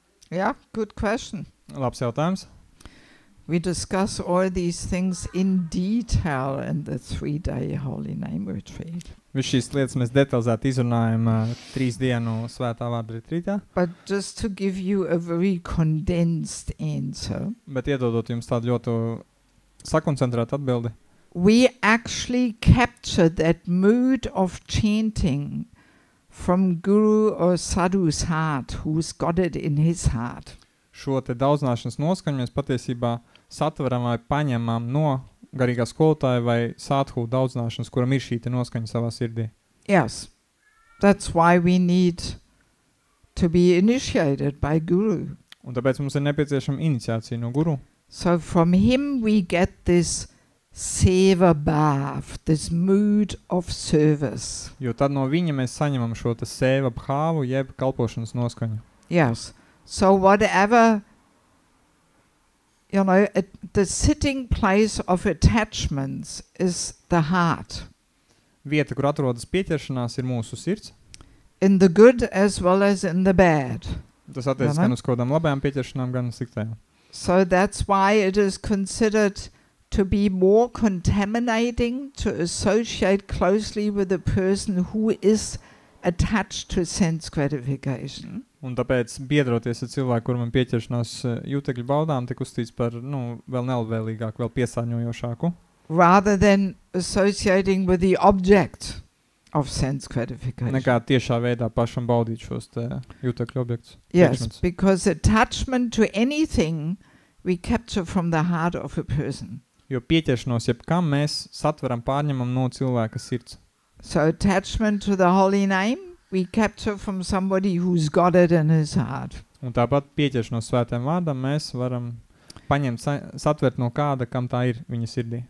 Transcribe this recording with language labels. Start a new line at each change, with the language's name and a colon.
English: Yeah, good question.
Latvian: Labs jautājums.
English: We discuss all these things in detail in the 3-day Holy Name Retreat.
Latvian: Viss šīs lietas mēs detalizēti izrunājam 3 dienu svētā vārda retrītā,
English: But just to give you a very condensed answer,
Latvian: bet iedodot jums tādu ļoti sakoncentrētu atbildi,
English: we actually capture that mood of chanting from Guru or Sadhu's heart, who's got it in his heart.
Latvian: šo te daudzināšanas noskaņu mēs patiesībā satveram vai paņemam no garīgā skolotāja vai sādhu daudzināšanas, kuram ir šī te noskaņa savā sirdī.
English: Yes. That's why we need to be initiated by Guru.
Latvian: Un tāpēc mums ir nepieciešama iniciācija no guru.
English: So from him we get this seva bhav, this mood of service.
Latvian: Jo tad no viņa mēs saņemam šo te seva bhāvu, jeb kalpošanas noskaņu.
English: Yes. So whatever, the sitting place of attachments is the heart.
Latvian: Vieta, kur atrodas pieķeršanās, ir mūsu sirds.
English: In the good as well as in the bad.
Latvian: Tas attiecas gan uz kādām labajām pieķeršanām, gan uz sliktajām.
English: So that's why it is considered to be more contaminating to associate closely with a person who is attached to sense gratification.
Latvian: Un tāpēc biedroties ar cilvēku, kuram pieķeršanās jūtekļu baudām, tik uzstīts par, vēl nelabvēlīgāku, vēl piesārņojošāku.
English: Rather than associating with the object of sense gratification.
Latvian: Nekā tiešā veidā pašam baudīt šos te jūtekļu objektus.
English: Yes, because attachment to anything we capture from the heart of a person.
Latvian: Jo pieķeršanos jebkam mēs satveram pārņemam no cilvēka sirds.
English: So attachment to the holy name we capture from somebody who's got it in his heart.
Latvian: Un tāpat pieķeršanos svētiem vārdam mēs varam paņemt, satvert no kāda, kam tā ir viņa sirdī.